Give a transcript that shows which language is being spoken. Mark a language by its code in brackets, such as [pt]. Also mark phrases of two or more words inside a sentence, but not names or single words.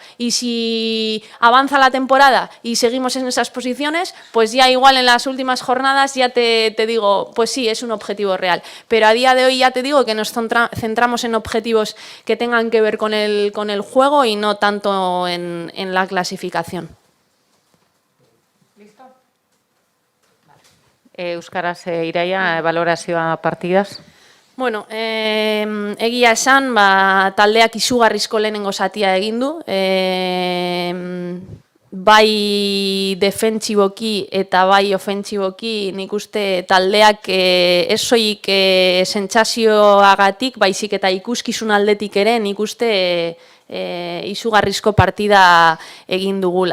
[es] Y si avanza la temporada y seguimos en esas posiciones, pues ya igual en las últimas jornadas ya te digo, pues sí, es un objetivo real. Pero a día de hoy ya te digo que nos centramos en objetivos que tengan que ver con el juego y no tanto en la clasificación. [eu] Euskaraz, Iraia, balorazioa partidas? Bueno, egia esan, taldeak izugarrizko lehenengo zatia egin du. Bai defentsiboki eta bai ofentsiboki nik uste taldeak ez soilik sentsazioagatik, baizik eta ikuskizun aldetik ere nik uste izugarrizko partida egin dugula.